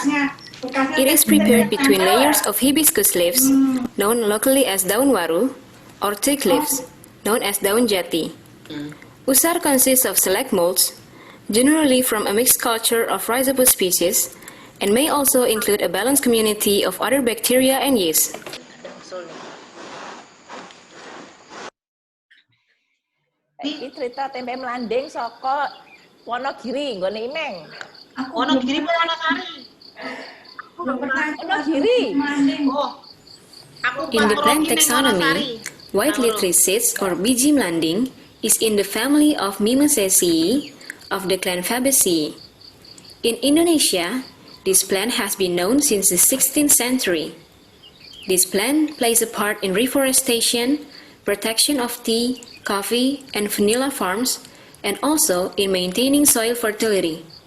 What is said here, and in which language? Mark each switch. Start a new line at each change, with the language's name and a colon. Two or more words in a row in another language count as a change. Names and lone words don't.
English: It is prepared between layers of hibiscus leaves, known locally as
Indonesian: daun waru,
English: or teak leaves, known as
Indonesian: daun jati.
English: Usar consists of select molds, generally from a mixed culture of rhizopus species, and may also include a balanced community of other bacteria and yeast.
Javanese: Iki cerita tempe melanding saka Wonogiri, nggone Imeng. Wonogiri apa Wonosari? Wonogiri. Oh. Aku
English: In the plant
Javanese: Wonosari.
English: taxonomy, white lead seeds or
Indonesian: biji melanding
English: is in the family of Mimosacea of the clan Fabaceae. In Indonesia, this plant has been known since the 16th century. This plant plays a part in reforestation, protection of tea, coffee, and vanilla farms, and also in maintaining soil fertility.